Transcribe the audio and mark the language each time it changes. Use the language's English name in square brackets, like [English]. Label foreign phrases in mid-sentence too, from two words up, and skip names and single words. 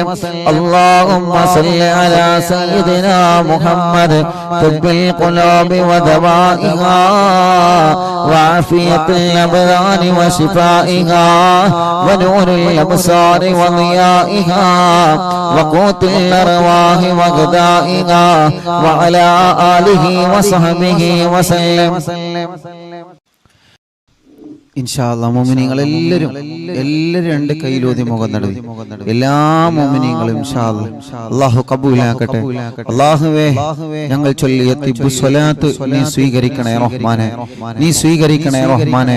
[Arabic] اللهم صل على سيدنا محمد طب القلوب ودوائها وعافية الأبدان وشفائها ونور الأبصار وضيائها وقوت الأرواح وغذائها وعلى آله وصحبه وسلم. إن شاء الله [Malayalam] മുഅ്മിനീങ്ങൾ എല്ലാവരും രണ്ട് കൈയിലോതി മുഖം നടുവി. എല്ലാ മുഅ്മിനീങ്ങളും [Arabic] إن شاء الله [Malayalam] അല്ലാഹു കബൂലാക്കട്ടെ. അല്ലാഹുവേ, ഞങ്ങൾ ചൊല്ലിയ തിബ്ബു സ്വലാത്ത് നീ സ്വീകരിക്കണേ റഹ്മാനെ, നീ സ്വീകരിക്കണേ റഹ്മാനെ.